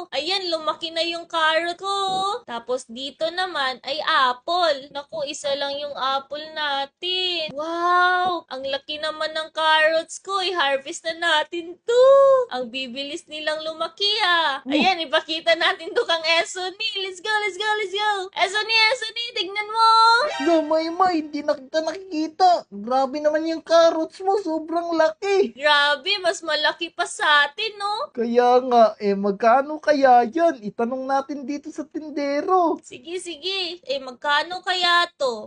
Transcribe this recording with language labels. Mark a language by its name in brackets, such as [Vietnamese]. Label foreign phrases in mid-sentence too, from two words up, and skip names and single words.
[Filipino] Ayan, lumaki na yung carrot ko. Tapos dito naman ay apple. Naku, isa lang yung apple natin. Wow! Ang laki naman ng carrots ko. I-harvest na natin to. Ang bibilis nilang lumaki Ayan, ipakita natin to kang Esony. [English] Let's go, let's go, let's go. Esony, [Filipino] tignan mo. May, hindi na kita nakikita. Grabe naman yung carrots mo, sobrang laki. Grabe, mas malaki pa sa atin, no? Kaya nga, magkano kaya yan? Itanong natin dito sa tindero. Sige. Magkano kaya to?